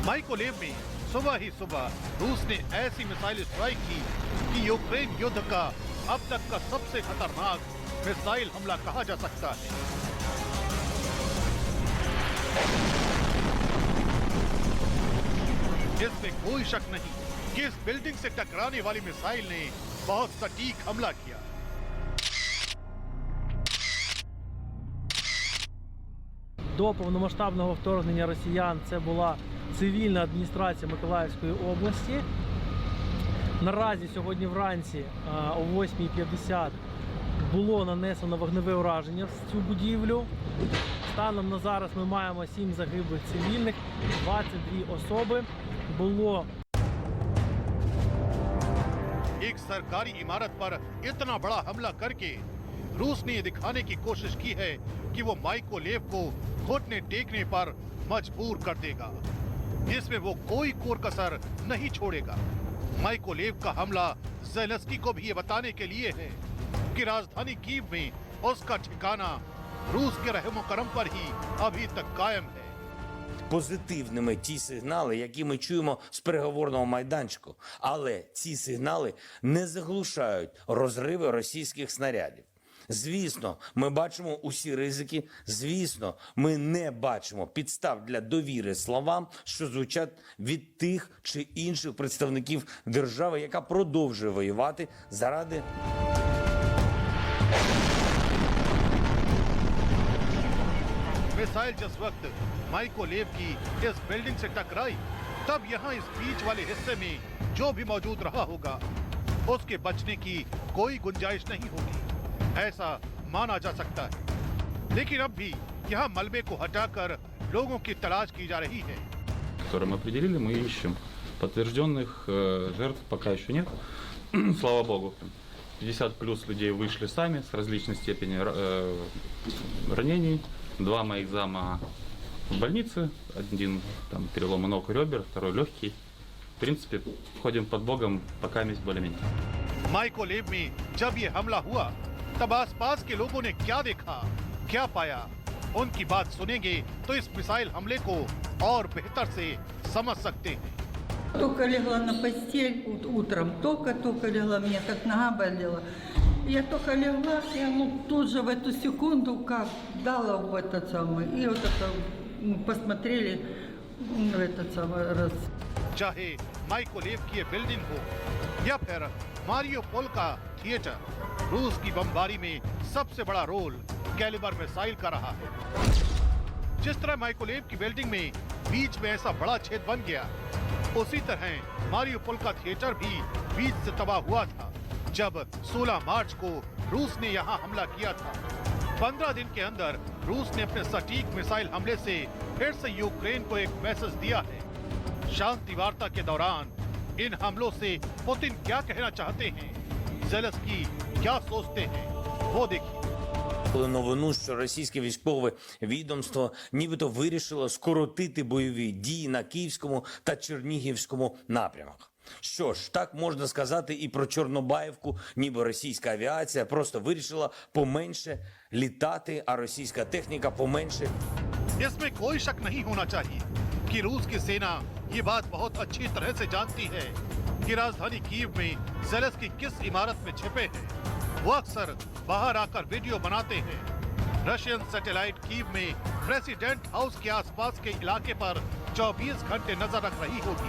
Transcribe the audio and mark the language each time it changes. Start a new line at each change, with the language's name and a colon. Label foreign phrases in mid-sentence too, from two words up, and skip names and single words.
Hindi: माइकोलेव में सुबह ही सुबह रूस ने ऐसी
English: missile strike
Hindi: की कि यूक्रेन युद्ध का अब तक का सबसे खतरनाक मिसाइल हमला कहा जा सकता है। इसमें कोई शक नहीं कि इस बिल्डिंग से टकराने वाली मिसाइल ने बहुत सटीक हमला किया।
Ukrainian: До повномасштабного вторгнення росіян це була цивільна адміністрація Миколаївської області. Наразі сьогодні вранці о 8:50 було нанесено вогневе ураження в цю будівлю. Станом на зараз ми маємо 7 загиблих цивільних, 22 особи. Було
Hindi: एक सरकारी इमारत पर इतना बड़ा हमला करके रूस ने ये दिखाने की कोशिश की है कि वो माइकोलेव को घुटने टेकने पर मजबूर कर देगा। इसमें वो कोई कोर कसर नहीं छोड़ेगा। माइकोलेव का हमला ज़ेलेंस्की को भी ये बताने के लिए है कि राजधानी कीव में उसका ठिकाना रूस के रहमो करम पर ही अभी तक कायम है।
Ukrainian: Позитивними ті сигнали, які ми чуємо з переговорного майданчику. Але ці сигнали не заглушають розриви російських снарядів. Звісно, ми бачимо усі ризики. Звісно, ми не бачимо підстав для довіри словам, що звучать від тих чи інших представників держави, яка продовжує воювати заради
Hindi: मिसाइल जिस वक्त माइकोलेव की इस बिल्डिंग से टकराई, तब यहाँ इस बीच वाले हिस्से में जो भी मौजूद रहा होगा, उसके बचने की कोई गुंजाइश नहीं होगी, ऐसा माना जा सकता है। लेकिन अब भी यहाँ मलबे को हटाकर लोगों की तलाश की जा रही है।
Russian: Которые мы определили, мы ищем. Подтвержденных жертв пока еще нет. Слава богу. 50 плюс людей вышли сами с различной степенью ранений. 2 моих зама в больнице. Один там переломы ног и ребер, второй легкий. В принципе, ходим под Богом, пока месть более-менее.
Hindi: माइकोलेव में जब ये हमला हुआ, तब आसपास के लोगों ने क्या देखा, क्या पाया, उनकी बात सुनेंगे तो इस मिसाइल हमले को और बेहतर से समझ सकते हैं।
Russian: Только легла на постель утром, только легла, меня как нога болела. Я только легла, и тут же в эту секунду как дала в этот самый, и вот это посмотрели в этот самый раз.
Hindi: चाहे माइकोलेव की ये बिल्डिंग हो या फिर मारियोपोल का थिएटर, रूस की बमबारी में सबसे बड़ा रोल कैलिबर मिसाइल का रहा है। जिस तरह माइकोलेव की बिल्डिंग में बीच में ऐसा बड़ा छेद बन गया, उसी तरह मारियोपोल का थिएटर भी बीच से तबाह हुआ था जब 16 मार्च को रूस ने यहाँ हमला किया था। 15 दिन के अंदर रूस ने अपने सटीक मिसाइल हमले से फिर से यूक्रेन को एक मैसेज दिया है। शांति वार्ता के दौरान इन हमलों से पुतिन क्या कहना चाहते हैं, ज़ेलेंस्की क्या सोचते हैं, वो देखिए।
Ukrainian: новину, що російське військове відомство нібито вирішило скоротити бойові дії на Київському та Чернігівському напрямах. Що ж, так можна сказати і про Чорнобаївку, ніби російська авіація просто вирішила поменше літати, а російська техніка поменше.
Hindi: इसमें कोई शक नहीं होना चाहिए कि रूस की सेना ये बात बहुत अच्छी तरह से जानती है कि राजधानी कीव में ज़ेलेंस्की किस इमारत में छिपे हैं। वो अक्सर बाहर आकर वीडियो बनाते हैं।
English: Russian satellite
Hindi: कीव में
English: President House
Hindi: के आसपास के इलाके पर 24 घंटे नजर रख रही होगी।